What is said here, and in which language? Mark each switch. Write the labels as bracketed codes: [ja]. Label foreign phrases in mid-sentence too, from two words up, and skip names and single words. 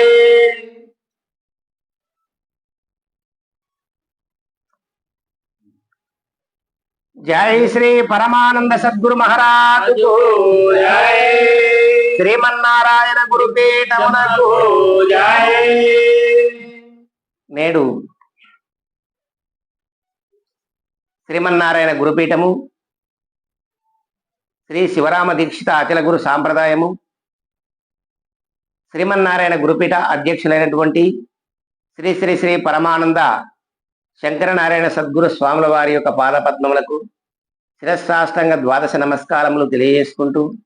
[hi] जय श्री परमानंद सद्गुरु महाराज को जय। श्रीमन्नारायण गुरुपीठमुनకు जय। [te] నేడు శ్రీమన్నారాయణ గురుపీఠము శ్రీ శివరామ దీక్షిత అచల గురు సాంప్రదాయము శ్రీమన్నారాయణ గురుపీఠ అధ్యక్షులైనటువంటి శ్రీ శ్రీ శ్రీ పరమానంద శంకరనారాయణ సద్గురు స్వాముల వారి యొక్క పాదపద్మములకు శిరస్సాష్టంగ ద్వాదశ నమస్కారములు తెలియజేసుకుంటూ